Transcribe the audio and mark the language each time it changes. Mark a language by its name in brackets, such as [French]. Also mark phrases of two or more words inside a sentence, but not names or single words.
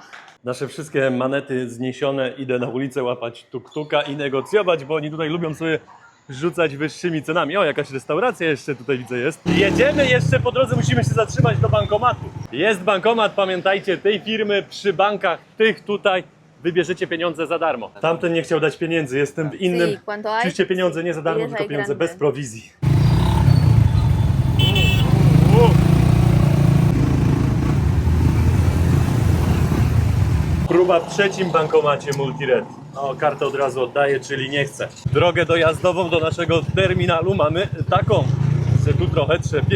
[Polish] Nasze wszystkie manety zniesione, idę na ulicę łapać tuk-tuka i negocjować, bo oni tutaj lubią sobie rzucać wyższymi cenami. O, jakaś restauracja jeszcze tutaj widzę jest. Jedziemy jeszcze po drodze, musimy się zatrzymać do bankomatu. Jest bankomat, pamiętajcie, tej firmy przy bankach, tych tutaj wybierzecie pieniądze za darmo. Tamten nie chciał dać pieniędzy, jestem w innym. [Spanish] Sí, cuando hay- [Polish] Oczywiście pieniądze nie za darmo, Jest tylko pieniądze grande. bez prowizji. Próba w trzecim bankomacie Multired. O, kartę od razu oddaję, czyli nie chcę. Drogę dojazdową do naszego terminalu mamy taką, że tu trochę trzepie.